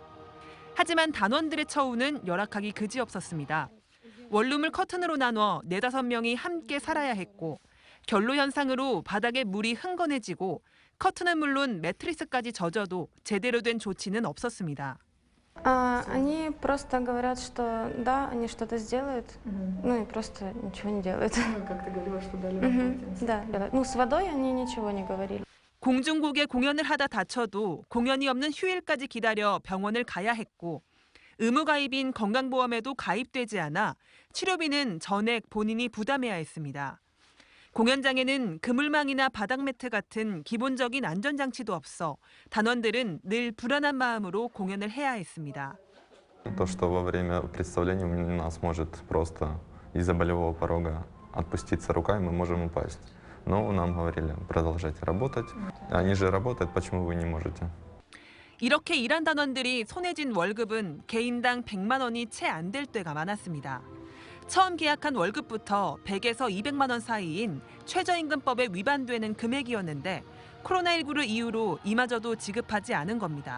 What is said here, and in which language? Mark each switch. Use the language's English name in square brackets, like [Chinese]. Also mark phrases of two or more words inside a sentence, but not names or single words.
[Korean] 하지만 단원들의 처우는 열악하기 그지없었습니다. 원룸을 커튼으로 나눠 4-5명이 함께 살아야 했고 결로 현상으로 바닥에 물이 흥건해지고 커튼은 물론 매트리스까지 젖어도 제대로 된 조치는 없었습니다. [Russian] Они просто говорят, что да, они что-то сделают, ну и просто ничего не делают. Как ты говорила, что дали полотенце. Да, ну с водой они ничего не говорили. [Korean] 공중국에 공연을 하다 다쳐도 공연이 없는 휴일까지 기다려 병원을 가야 했고 의무가입인 건강보험에도 가입되지 않아 치료비는 전액 본인이 부담해야 했습니다. 공연장에는 그물망이나 바닥 매트 같은 기본적인 안전장치도 없어 단원들은 늘 불안한 마음으로 공연을 해야 했습니다. [Russian] То, что во время представления у нас может просто из-за болевого порога отпуститься рука, и мы можем упасть. Но нам говорили, продолжайте работать. Они же работают, почему вы не можете? [Korean] 이렇게 일한 단원들이 손에 쥔 월급은 개인당 100만 원이 채 안 될 때가 많았습니다. 처음 계약한 월급부터 100에서 200만 원 사이인 최저임금법에 위반되는 금액이었는데 코로나19를 이유로 이마저도 지급하지 않은 겁니다.